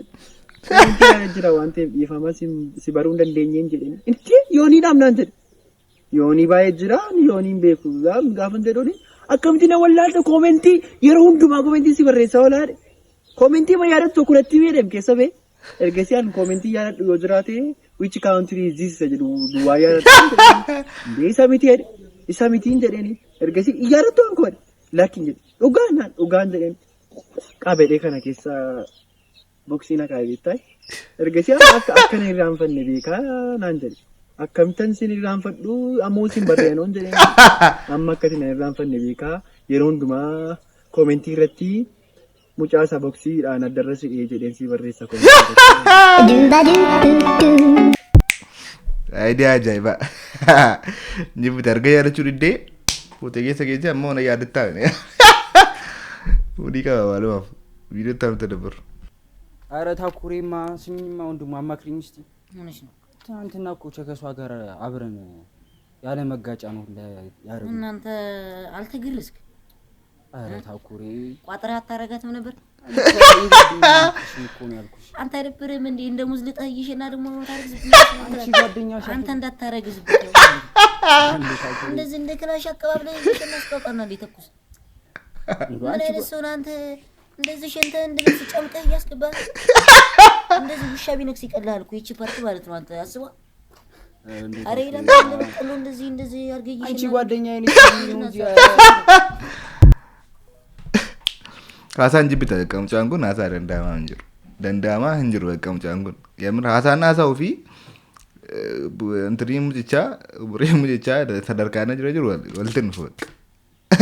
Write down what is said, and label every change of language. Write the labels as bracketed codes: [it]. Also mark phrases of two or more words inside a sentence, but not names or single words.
[om] Koomentii kana jira waan ta'eef dhiifama si baruu hin dandeenyeen jedheeni. Inti yooniidhaam naan jedhe. Yoonii baay'ee jira yooniin beeku gaafan jedhuuni. Akkamti na wallaalte koomentii yeroo hundumaa koomentii si barreessa olaadhe. Koomentii ma yaadattu kunatti beedem keessa bee. Ergasiyan koomentii yaadadhu yoo jiraate [en] which country is this [om] jedhu duwwaa yaadadhu. Isa mitiin jedheeni. Ergasii yaadattu an koodhe. Lakkin jedhe. Dhugaan jedheen. Qabedhee kana keessa boksiin akka beektaa. Ergasii akka na irraanfanne beekaa naan jedhe. Akkamittan sin irraanfadhu ammoo sin barreenoon jedheen. Amma akkati na irraanfanne beekaa yeroo hundumaa koomentii irratti mucaasa boksiidhaan addarra si'ee jedheen si barreessa Idea ajaa'ibaa. Jibbita arga yaadachuu diddee fuutee keessa geesse ammoo na yaadattaa. Fuudhii qaba maalumaaf viidiyoo ta'an nutti dabaru. [am] ኧረ ታኩሬማ ስሚኝማ ወንድሙ አማክሪኝ እስቲ። ትናንትና እኮ ከሷ ጋር አብረን ያለ መጋጫ ነው ያደረግነው። እናንተ አልተገረዝክ? ኧረ ታኩሬ ቋጥራ አታረጋትም ነበር? እኮ ነው ያልኩሽ። አንተ አይደብርም እንዴ እንደ ሙዝ ልጠይሽና ደግሞ ታረግዝብኝ? አንቺ ጓደኛሽ አንተ እንዳታረግዝብኝ እንደዚህ እንደ ክላሽ አቀባብለ ይተናስቀቀና ሊተኩስ ምን አይነት ሰው ነው አንተ? እንደዚህ ሽንተ እንደዚህ ጨምቀህ እያስገባህ እንደዚህ ውሻ ቢነክስ ይቀላል እኮ ይቺ ፓርት ማለት ነው። አንተ አስባ አሬ ለምን እንደዚህ አርገይሽ? አንቺ ጓደኛዬ ነሽ ነው እንጂ [om] Haasaan jibbita qaamcaan kun haasaa danda'amaa hin jiru. Danda'amaa hin jiru qaamcaan kun. Yemmuu haasaan haasaa ofii umrii mucichaa sadarkaan jira jiru walitti nufu.